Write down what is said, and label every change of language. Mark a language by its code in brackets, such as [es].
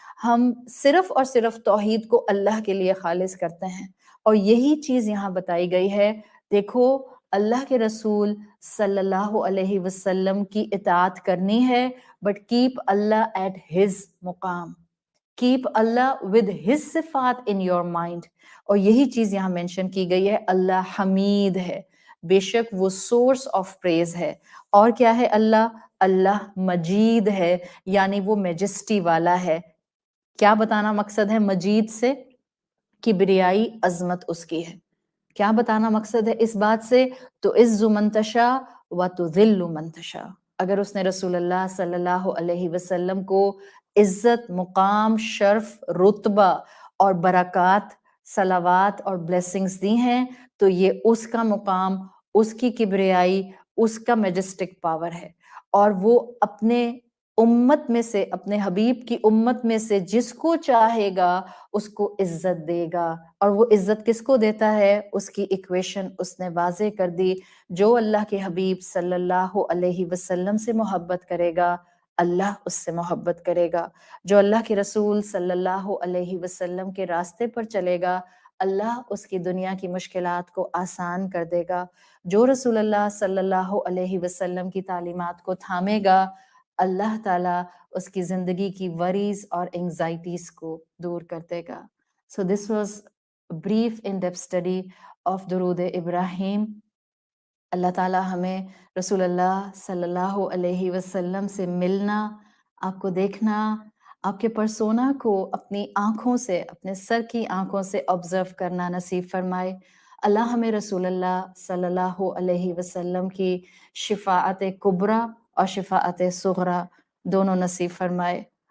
[ur] ہم صرف اور صرف توحید کو اللہ کے لیے خالص کرتے ہیں، اور یہی چیز یہاں بتائی گئی ہے۔ دیکھو، اللہ کے رسول صلی اللہ علیہ وسلم کی اطاعت کرنی ہے، [en] but keep Allah at his مقام، keep Allah with his صفات in your mind, [ur] اور یہی چیز یہاں مینشن کی گئی ہے، اللہ حمید ہے۔ بے شک وہ [en] source of praise [ur] ہے. اور کیا ہے اللہ؟ اللہ مجید ہے، یعنی وہ میجسٹی والا ہے. کیا بتانا مقصد ہے مجید سے؟ کبریائی عظمت اس کی ہے. کیا بتانا مقصد ہے اس بات سے؟ [ar] تو عز من تشاء و تذل من تشاء. [ur] اگر اس نے رسول اللہ صلی اللہ علیہ وسلم کو عزت، مقام، شرف، رتبہ اور برکات، صلوات اور بلیسنگز دی ہیں تو یہ اس کا مقام، اس کی کبریائی، اس کا میجسٹک پاور ہے. اور وہ اپنے امت میں سے، اپنے حبیب کی امت میں سے جس کو چاہے گا اس کو عزت دے گا. اور وہ عزت کس کو دیتا ہے؟ اس کی ایکویشن اس نے واضح کر دی. جو اللہ کے حبیب صلی اللہ علیہ وسلم سے محبت کرے گا اللہ اس سے محبت کرے گا. جو اللہ کے رسول صلی اللہ علیہ وسلم کے راستے پر چلے گا اللہ اس کی دنیا کی مشکلات کو آسان کر دے گا. جو رسول اللہ صلی اللہ علیہ وسلم کی تعلیمات کو تھامے گا اللہ تعالیٰ اس کی زندگی کی وریز اور انگزائٹیز کو دور کر دے گا. [en] So this was a brief in-depth study of Durood Ibrahim. [ur] اللہ تعالیٰ ہمیں رسول اللہ صلی اللہ علیہ وسلم سے ملنا، آپ کو دیکھنا، آپ کے پرسونا کو اپنی آنکھوں سے، اپنے سر کی آنکھوں سے آبزرو کرنا نصیب فرمائے. اللہ ہمیں رسول اللہ صلی اللہ علیہ وسلم کی شفاعت کبریٰ اور شفاعت صغریٰ دونوں نصیب فرمائے.